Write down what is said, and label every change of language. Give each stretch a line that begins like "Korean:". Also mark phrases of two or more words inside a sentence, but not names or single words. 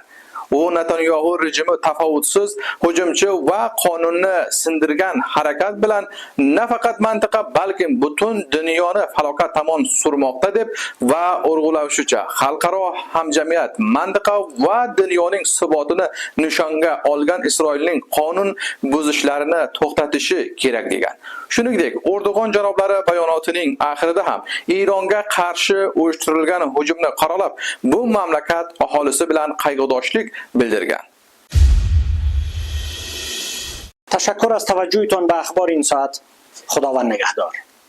Uzbek: U Netanyahu rejimi tafovutsiz hujumchi va qonunni sindirgan harakat bilan nafaqat mantiqa balki butun dunyoni falokat tomon surmoqda deb va urg'ulavshicha xalqaro hamjamiyat mantiqa va dunyoning sabotini nishonga olgan Isroilning qonun buzishlarini to'xtatishi kerak degan. Shuningdek, Erdo'g'on janoblari bayonotining oxirida ham Ironga qarshi uyushtirilgan hujumni qoralab, bu mamlakat aholisi bilan qayg'udoshlik bildirgan.
Persian: تشکر از توجهتان به اخبار این ساعت. خداوند نگهدار.